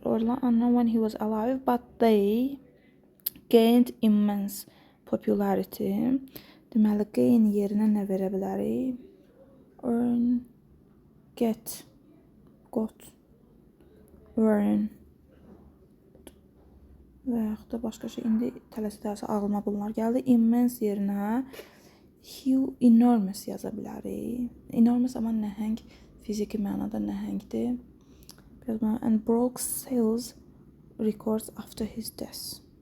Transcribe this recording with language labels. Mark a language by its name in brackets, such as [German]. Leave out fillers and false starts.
[English] Unknown when he was alive, but they gained immense popularity. [Azerbaijani] Deməli, gain yerinə nə verə bilərik? Earn, get, got, earn və yaxud da başqa şey. İndi tələsə ağlıma bunlar gəldi. Immense yerinə enormous yaza bilərik. Enormous amma nəhəng, fiziki mənada nəhəngdir. [English] And broke sales records after his death.